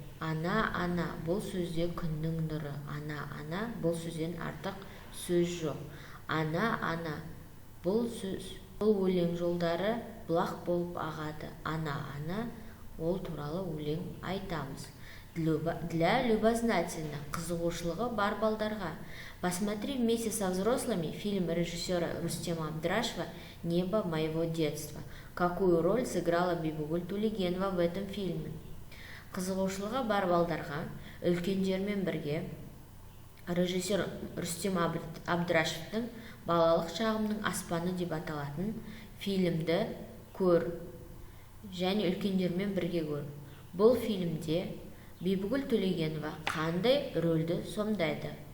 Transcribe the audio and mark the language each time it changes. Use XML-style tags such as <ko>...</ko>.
<kk>Ана. Бұл сөзде күннің нұры. Ана. Бұл сөзден артық сөз жоқ. Ана, ана. Бұл өлең жолдары бұлақ болып ағады. Ана, ана. Ол туралы өлең айтамыз.</kk> <ru>Для любознательных,</ru> <kk>қызығушылығы бар балдарға.</kk> <ru>Посмотри вместе со взрослыми фильм режиссера Рустема Абдрашева «Небо моего детства». Какую роль сыграла Бибігүл Төлегенова в этом фильме?</ru> <kk>Қызығушылығы бар балдарға үлкендермен бірге режиссер Рустем Абдрашевтің «Балалық шағымның аспаны» деп аталатын фильмді көр және үлкендермен бірге көр. Бұл фильмде Бибігүл Төлегенова қандай рөлді сомдайды?</kk>